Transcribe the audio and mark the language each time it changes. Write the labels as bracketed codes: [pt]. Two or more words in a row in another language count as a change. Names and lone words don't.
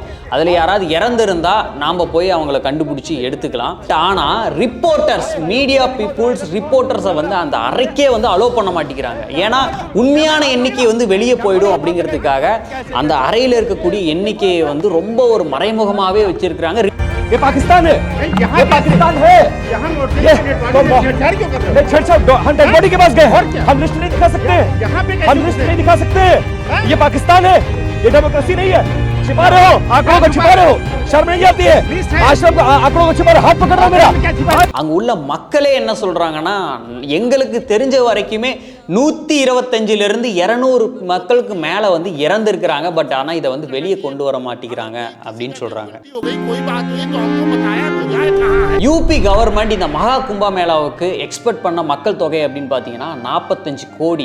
[ta] அதில் யாராவது இறந்துருந்தால் நாம் போய் அவங்கள கண்டுபிடிச்சி எடுத்துக்கலாம். ஆனால் ரிப்போர்ட்டர்ஸ், [en] media peoples, [ta] ரிப்போர்ட்டர்ஸை வந்து அந்த அறைக்கே வந்து அலோவ் பண்ண மாட்டேங்கிறாங்க. ஏன்னா உண்மையான எண்ணிக்கை வந்து வெளியே போயிடும் அப்படிங்கிறதுக்காக அந்த அறையில் இருக்கக்கூடிய எண்ணிக்கையை வந்து ரொம்ப ஒரு மறைமுகமாகவே வச்சிருக்கிறாங்க. [hi] ये पाकिस्तान है, ये पाकिस्तान है. हम [en] dead body [hi] के पास गए, हम लिस्ट नहीं दिखा सकते, हम लिस्ट नहीं दिखा सकते. ये पाकिस्तान है, ये डेमोक्रेसी नहीं है. छिपा रहे हो, आंकड़ों को छिपा रहे हो, शर्म नहीं आती है? आश्रम आंकड़ों को छिपा रहे, हाथ पकड़ रहा मेरा. [ta] அங்க உள்ள மக்களே என்ன சொல்றாங்கன்னா, எங்களுக்கு தெரிஞ்ச வரைக்குமே 125 இருந்து 200 மக்களுக்கு மேல வந்து இறந்துருக்கிறாங்க. பட் ஆனா இதை வந்து வெளியே கொண்டு வர மாட்டேங்கிறாங்க அப்படின்னு சொல்றாங்க. [en] UP government [ta] இந்த மகா கும்பமேளாவுக்கு எக்ஸ்பெக்ட் பண்ண மக்கள் தொகை அப்படின்னு பார்த்தீங்கன்னா 45 கோடி.